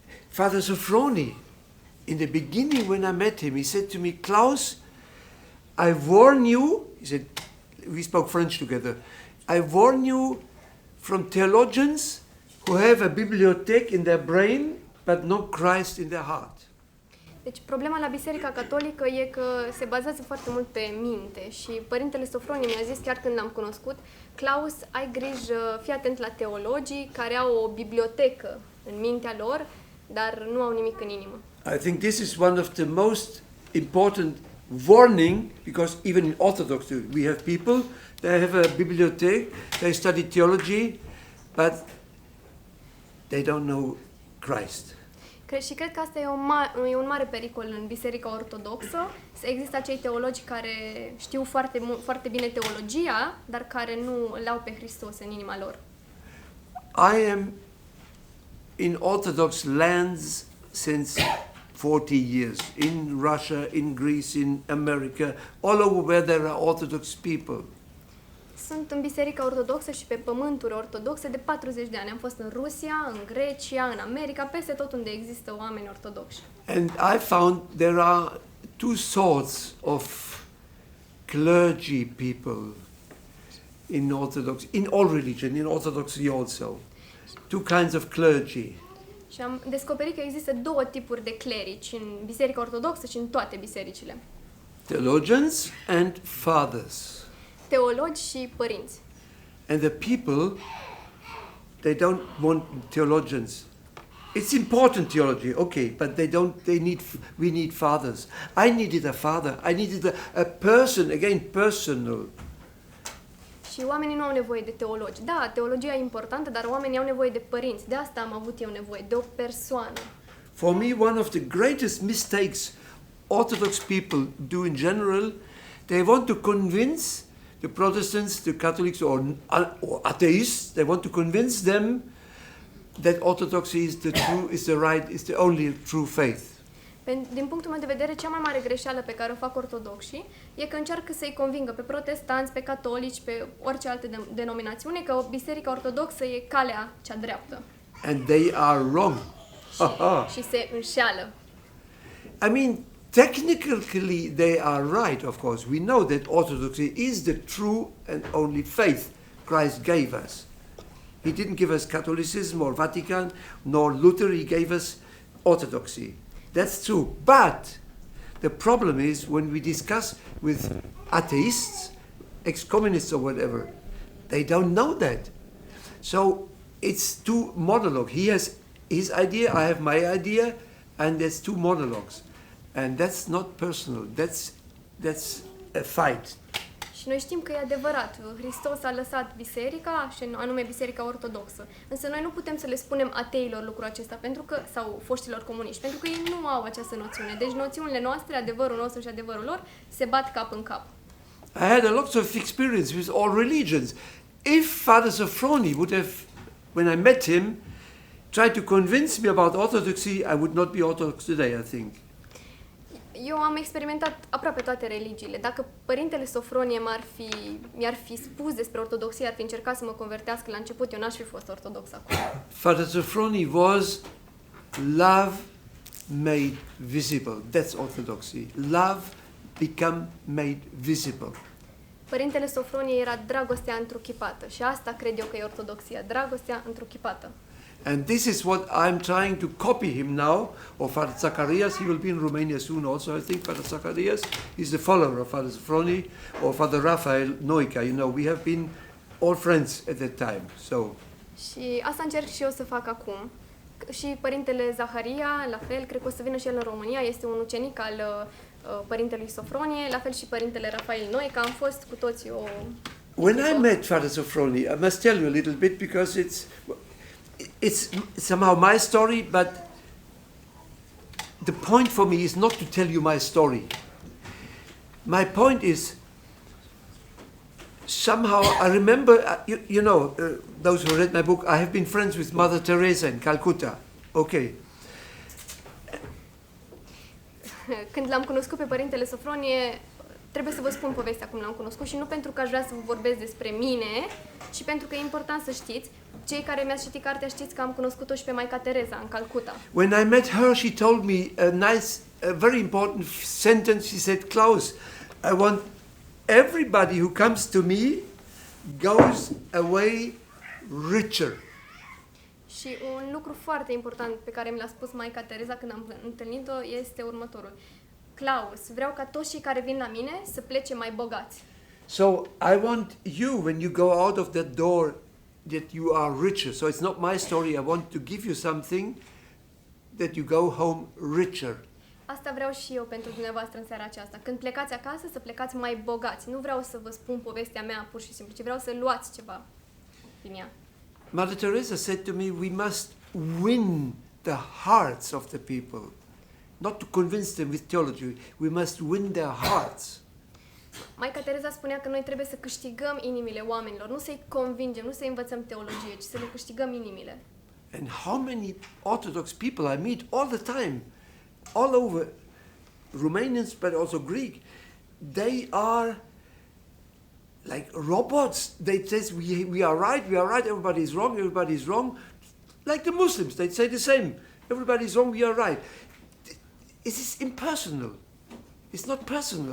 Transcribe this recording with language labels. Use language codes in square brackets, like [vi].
[en] Father Sophrony, in the beginning when I met him, he said to me, Klaus, I warn you, he said, we spoke French together, I warn you from theologians who have a bibliothèque in their brain, but no Christ in their heart. [ro] Deci problema la Biserica Catolică e că se bazează foarte mult pe minte și Părintele Sofronie mi-a zis chiar când l-am cunoscut, Klaus, ai grijă, fii atent la teologii care au o bibliotecă în mintea lor, dar nu au nimic în inimă. [en] I think this is one of the most important warning, because even in Orthodoxy we have people, they have a bibliothèque, they study theology, but they don't know Christ. [ro] Și cred că asta e un mare pericol în Biserica Ortodoxă. Există acei teologi care știu foarte bine teologia, dar care nu îl au pe Hristos în inima lor. [en] I am in Orthodox lands since 40 years, in Russia, in Greece, in America, all over where there are Orthodox people. [ro] Sunt în Biserica Ortodoxă și pe pământuri ortodoxe de 40 de ani. Am fost în Rusia, în Grecia, în America, peste tot unde există oameni ortodoxi. [en] And I found there are two sorts of clergy people in Orthodox, in all religion, in Orthodoxy also. Two kinds of clergy. [ro] Și am descoperit că există două tipuri de clerici în Biserica Ortodoxă și în toate bisericile. [en] Theologians and fathers. [ro] Teologi și părinți. [en] And the people, they don't want theologians. It's important theology, okay, but we need fathers. I needed a father. I needed a person, again, personal. [ro] Și oamenii nu au nevoie de teologi. Da, teologia e importantă, dar oamenii au nevoie de părinți. De asta am avut eu nevoie, de o persoană. [en] For me, one of the greatest mistakes Orthodox people do in general, they want to convince the Protestants, the Catholics, or atheists, they want to convince them that Orthodoxy is the only true faith. [ro] Din punctul meu de vedere, cea mai mare greșeală pe care o fac ortodoxii e că încearcă să-i convingă pe protestanți, pe catolici, pe orice altă denominațiune că Biserica Ortodoxă e calea cea dreaptă. [en] And they are wrong. [ro] Și se înșeală. [en] I mean, technically they are right, of course. We know that Orthodoxy is the true and only faith Christ gave us. He didn't give us Catholicism or Vatican, nor Luther, he gave us Orthodoxy. That's true. But the problem is when we discuss with atheists, ex-communists or whatever, they don't know that. So it's two monologues. He has his idea, I have my idea, and there's two monologues. And that's not personal. That's a fight. [ro] Și noi știm că e adevărat. Hristos a lăsat biserica, și anume Biserica Ortodoxă. Însă noi nu putem să le spunem ateilor lucrul acesta, sau foștilor comuniști, pentru că ei nu au această noțiune. Deci noțiunile noastre, adevărul nostru și adevărul lor, se bat cap în cap. [en] I had a lot of experience with all religions. If Father Sophrony would have, when I met him, tried to convince me about Orthodoxy, I would not be Orthodox today, I think. [ro] Eu am experimentat aproape toate religiile. Dacă Părintele Sofronie mi-ar fi spus despre ortodoxie, ar fi încercat să mă convertească la început, eu n-aș fi fost ortodox acum. [en] Father Sophrony was love made visible. That's Orthodoxy. Love become made visible. [ro] Părintele Sofronie era dragostea întruchipată și asta cred eu că e ortodoxia, dragostea întruchipată. [en] And this is what I'm trying to copy him now, or Father Zacharias. He will be in Romania soon also, I think. Father Zacharias is the follower of Father Sophrony, or Father Raphael Noica. You know, we have been all friends at that time. So. [ro] Și asta încerc și eu să fac acum. Și Părintele Zaharia, la fel, cred că o să vină și el în România, este un ucenic al Părintelui Sofronie, la fel și Părintele Raphael Noica, am fost cu toții o... [en] When I met Father Sophrony, I must tell you a little bit because it's somehow my story, but the point for me is not to tell you my story. My point is, somehow I remember, those who read my book, I have been friends with Mother Teresa in Calcutta. Okay. [ro] Când l-am cunoscut pe Părintele Sofronie, trebuie să vă spun povestea cum l-am cunoscut și nu pentru că aș vrea să vă vorbesc despre mine, ci pentru că e important să știți. Cei care mi-ați citit cartea știți că am cunoscut-o și pe Maica Teresa în Calcutta. [en] When I met her, she told me a very important sentence. She said, Klaus, I want everybody who comes to me goes away richer. [ro] Și un lucru foarte important pe care mi l-a spus Maica Teresa când am întâlnit-o este următorul. Klaus, vreau ca toți cei care vin la mine să plece mai bogați. [en] So I want you, when you go out of that door, that you are richer. So it's not my story. I want to give you something that you go home richer. [ro] Asta vreau și eu pentru dumneavoastră în seara aceasta. Când plecați acasă, să plecați mai bogați. Nu vreau să vă spun povestea mea pur și simplu, ci vreau să luați ceva din ea. [en] Mother Teresa said to me, we must win the hearts of the people. Not to convince them with theology, we must win their hearts. [ro] Maica Teresa spunea că noi trebuie să câștigăm inimile oamenilor, nu să-i convingem, nu să-i învățăm teologie, ci să le câștigăm inimile. [en] And how many Orthodox people I meet all the time, all over, Romanians but also Greek, they are like robots. They say we are right, everybody is wrong. Like the Muslims, they say the same. Everybody is wrong, we are right. It is impersonal. It's not personal.